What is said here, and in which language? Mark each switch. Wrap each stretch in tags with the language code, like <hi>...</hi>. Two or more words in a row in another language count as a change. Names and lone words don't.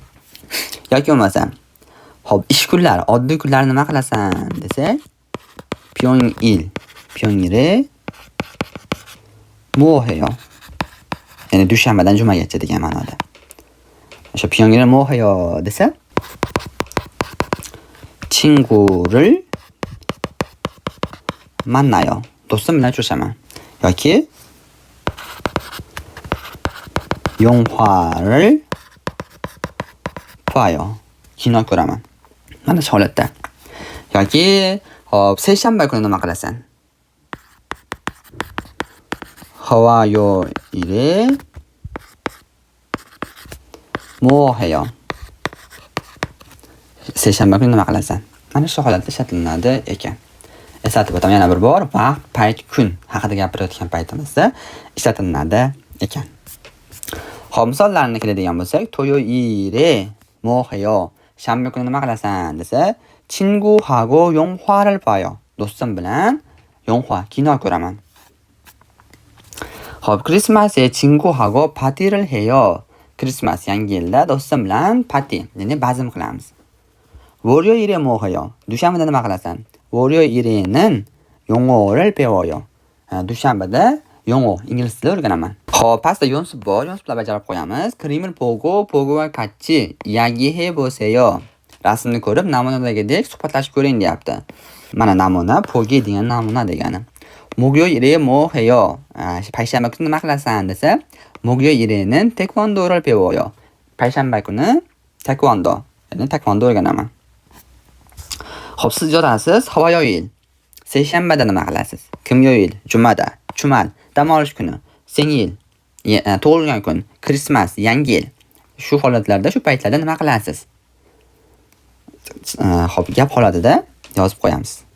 <uz>Yoki bo'lmasa, hop, ish kunlari, oddiy kunlar nima qilasan desak,</uz> <ko>평일에 뭐 해요.</ko> <uz>Ya'ni dushanbadan jumagacha degan ma'noda. O'sha</uz> <ko>평일에 뭐 해요</ko> <uz>desa,</uz> <ko>친구를 만나요.</ko> <uz>do'stim bilan uchrashaman.</uz> <ko>Yoki 영화를 봐요.</ko> <uz>kino ko'raman. Mana shu holatda. Yoki seshanba kuni nima qilasan?</uz> <ko>화요일에 뭐 해요?</ko> <uz>seshanba kuni nima qilasan? Mana shu holatda ishlatilinadi ekan. Eslatib o'taman yana bir bor, vaqt, payt, kun haqida gapirayotgan paytimizda ishlatilinadi ekan. Xo'p, misollarni keladigan bo'lsak,</uz> <ko>토요일에 뭐 해요?</ko> <uz>shanba kuni nima qilasan desa,</uz> <ko>친구하고 영화를 봐요.</ko> <uz>do'stim bilan 영화, kino ko'raman. Xo'p,</uz> <ko>Christmas에 친구하고 파티를 해요.</ko> <uz>Christmas yangi yilda do'stim bilan party, ya'ni bazm qilamiz.</uz> <ko>월요일에 뭐 해요?</ko> <uz>dushanbada nima qilasan?</uz> <ko>월요일에는 영어를 배워요.</ko> <uz>dushanbada 영어, ingliz tili o'rganaman. Xo'p, pastda yonsib bor, yonsiblar bajarib qo'yamiz.</uz> <ko>Krim을 보고와 같이 이야기해 보세요.</ko> <uz>Rasmni ko'rib, namunadagidek suhbatlashib ko'ring deyapti. Mana namuna, pogi degan namuna degani.</uz> <ko>목요일에 뭐 해요?</ko> <uz>payshanba kuni nima qilasan desa,</uz> <ko>목요일에는 태권도를 배워요.</ko> <uz>payshanba kuni taekwondo, ya'ni taekwondo o'rganaman. Xo'p, siz yozasiz 화요일. seshanbada nima qilasiz? 금요일, jumada, chumal, dam olish kuni, 생일, tug'ilgan kun, Christmas, yangi yil. Shu holatlarda, shu paytlarda nima qilasiz? Xo'p, gap holatida yozib qo'yamiz.</uz>